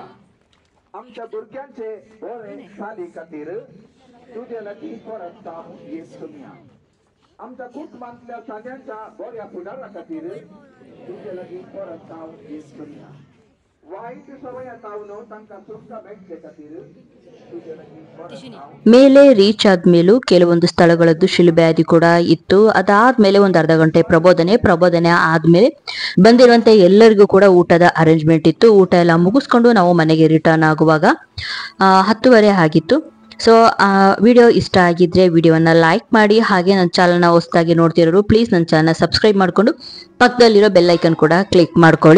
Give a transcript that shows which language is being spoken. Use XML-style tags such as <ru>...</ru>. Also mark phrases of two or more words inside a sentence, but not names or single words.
<kok>आमच्या भुरग्यांचे बरे साली खातीर तुझे लागीं परत हांव येसू मिया. आमच्या कुटुंबांतल्या सगळ्यांच्या बऱ्या फुडारा खातीर तुझे लागीं परत हांव येसू मिया. वाईट सवय तावनो तांकां सुटका मेळचे खातीर तुझे लागीं परत हांव.</kok> <kn>ಮೇಲೆ ರೀಚ್ ಆದ್ಮೇಲೂ ಕೆಲವೊಂದು ಸ್ಥಳಗಳದ್ದು ಶಿಲ್ಬೆ ಹಾದಿ ಕೂಡ ಇತ್ತು. ಅದಾದ್ಮೇಲೆ ಒಂದು ಅರ್ಧ ಗಂಟೆ ಪ್ರಬೋಧನೆ ಆದ್ಮೇಲೆ ಬಂದಿರುವಂತೆ ಎಲ್ಲರಿಗೂ ಕೂಡ ಊಟದ ಅರೇಂಜ್ಮೆಂಟ್ ಇತ್ತು. ಊಟ ಎಲ್ಲ ಮುಗಿಸ್ಕೊಂಡು ನಾವು ಮನೆಗೆ ರಿಟರ್ನ್ ಆಗುವಾಗ 10:30 ಆಗಿತ್ತು. ಸೊ ವಿಡಿಯೋ ಇಷ್ಟ ಆಗಿದ್ರೆ ವಿಡಿಯೋವನ್ನ ಲೈಕ್ ಮಾಡಿ, ಹಾಗೆ ನನ್ನ ಚಾನಲ್ನ ಹೊಸದಾಗಿ ನೋಡ್ತಿರೋರು ಪ್ಲೀಸ್ ನನ್ನ ಚಾನಲ್ನ ಸಬ್ಸ್ಕ್ರೈಬ್ ಮಾಡ್ಕೊಂಡು ಪಕ್ಕದಲ್ಲಿರೋ</kn> <en>bell icon</en> <kn>ಕೂಡ ಕ್ಲಿಕ್ ಮಾಡ್ಕೊಳ್ಳಿ.</kn>